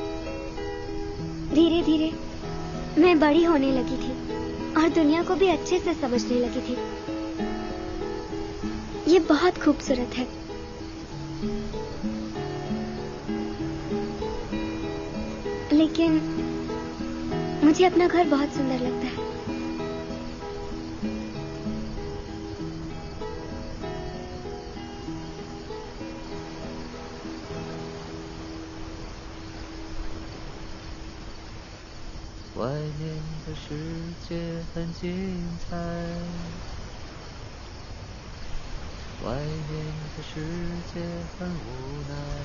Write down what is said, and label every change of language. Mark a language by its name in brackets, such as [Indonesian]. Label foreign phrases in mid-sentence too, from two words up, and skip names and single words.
[Hindi] धीरे धीरे मैं बड़ी होने लगी थी और दुनिया को भी अच्छे से समझने लगी थी। ये बहुत खूबसूरत है। लेकिन मुझे अपना घर बहुत सुंदर लगता है। [Chinese] 外面的世界很精彩，外面的世界很无奈。